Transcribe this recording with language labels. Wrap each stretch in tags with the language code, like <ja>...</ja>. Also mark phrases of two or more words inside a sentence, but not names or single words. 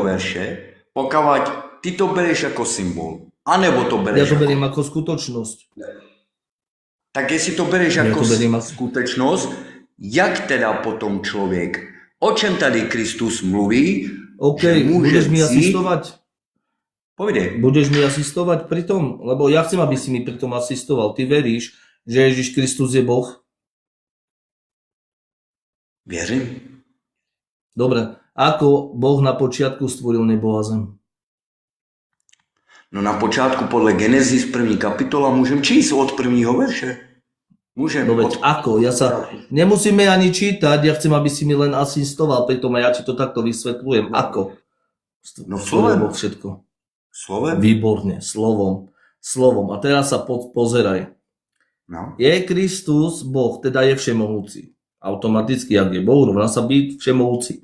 <cs>verše, pokud ty to bereš jako symbol, anebo to bereš</cs> <sk>Ja to beriem ako skutočnosť.</sk> <cs>Tak jestli to bereš jako skutečnost, jak teda potom člověk, o čem tady Kristus mluví,</cs> <sk>OK,</sk> <cs>že může</cs> <sk>budeš mi</sk> <cs>vzít-</cs> <sk>asistovať?</sk> <cs>Povídej.</cs> <sk>Budeš mi asistovať pri tom? Lebo ja chcem, aby si mi pri tom asistoval. Ty veríš, že Ježiš Kristus je Boh?</sk> <cs>Věřím.</cs> <sk>Dobre. Ako Boh na počiatku stvoril nebo a zem?</sk> <cs>No na počátku podle Genesis 1. kapitola můžem číst od 1. verše. Můžem.</cs> <sk>No veď ako? Ja sa nemusíme ani čítať, ja chcem, aby si mi len asistoval pri tom a ja ti to takto vysvetľujem. Ako?</sk> <cs>No</cs> <sk>Stvoril</sk> <cs>slovem.</cs> <sk>Boh všetko.</sk> <cs>Slovem?</cs> <sk>Výborne, slovom. A teraz sa pozeraj.</sk> <cs>No.</cs> <sk>Je Kristus Boh, teda je všemohúci. Automaticky, ak je Boh, rovná sa byť všemohúci.</sk>